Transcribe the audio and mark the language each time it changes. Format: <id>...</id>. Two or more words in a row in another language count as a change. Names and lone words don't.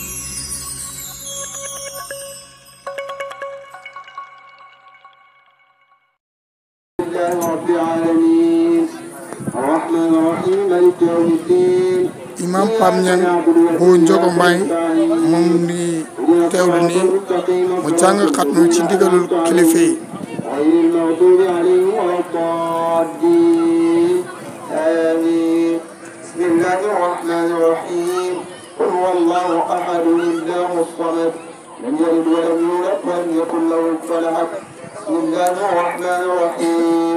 <wo>Imam Pam Niang bu Njogo Mbaay moom di teewlu nii mu jàng xatmu ci ndigalul kilifa yi.</wo> <ar>بسم الله الرحمن الرحيم. قل هو الله أحد الله الصمد لم يلد ولم يولد ولم يكن له كفوا أحد. بسم الله الرحمن الرحيم.</ar>